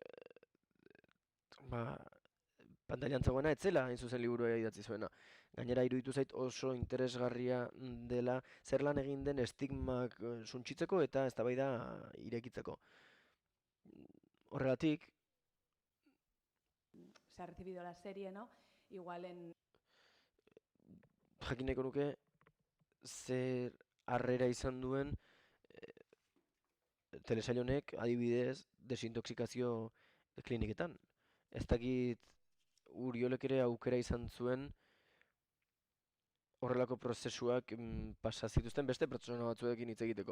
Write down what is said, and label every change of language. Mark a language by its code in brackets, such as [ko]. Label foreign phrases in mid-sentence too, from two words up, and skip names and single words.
[eu] Pantailan zegoena etzela, hain zuzen liburua idatzi zuena. Gainera iruditu zait oso interesgarria dela zer lan egin den estigmak suntsitzeko eta eztabaida irekitzeko. Horregatik, [es] se ha recibido la serie, ¿no? Igual en... [eu] jakin nahiko nuke zer harrera izan duen telesail honek adibidez desintoxikazio kliniketan. Ez dakit Uriolek ere aukera izan zuen horrelako prozesuak pasa zituzten beste pertsona batzuekin hitz egiteko.